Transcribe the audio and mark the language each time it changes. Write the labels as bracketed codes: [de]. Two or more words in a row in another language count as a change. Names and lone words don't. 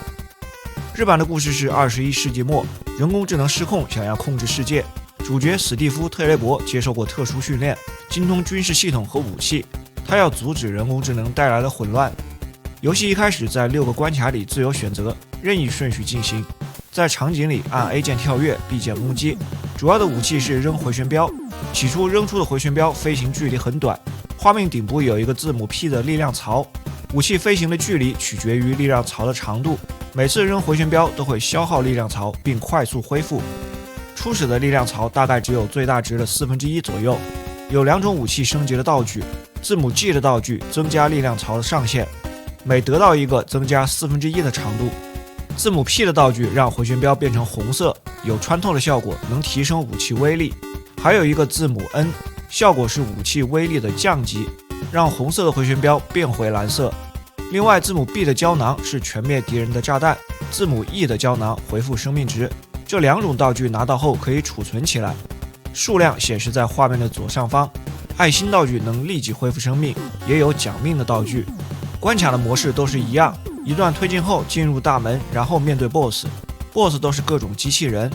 [zh] 日版的故事是21世紀末，人工智能失控，想要控制世界。主角史蒂夫·特雷伯接受過特殊訓練，精通軍事系统和武器，他要阻止人工智能带来的混亂。遊戲一開始在6個關卡裡自由選擇，任意順序進行。在場景裡按 A 鍵跳躍 ，B 鍵攻擊。主要的武器是扔回旋镖，起初扔出的回旋镖飛行距離很短，畫面頂部有一個字母 P 的力量槽，武器飛行的距離取決於力量槽的長度。每次扔回旋镖都會消耗力量槽並快速恢復。初始的力量槽大概只有最大值的1/4左右。有2種武器升級的道具，字母 G 的道具增加力量槽的上限，每得到一個增加1/4的長度。字母 P 的道具讓回旋镖變成紅色，有穿透的效果，能提升武器威力。還有一個字母 N， 效果是武器威力的降级，讓紅色的回旋镖變回藍色。另外，字母 B 的膠囊是全滅敵人的炸彈，字母 E 的膠囊回復生命值。這2種道具拿到後可以儲存起來，數量顯示在畫面的左上方。愛心道具能立即恢復生命，也有獎命的道具。關卡的模式都是一樣，一段推进後進入大門，然後面对 BOSS 都是各種機器人。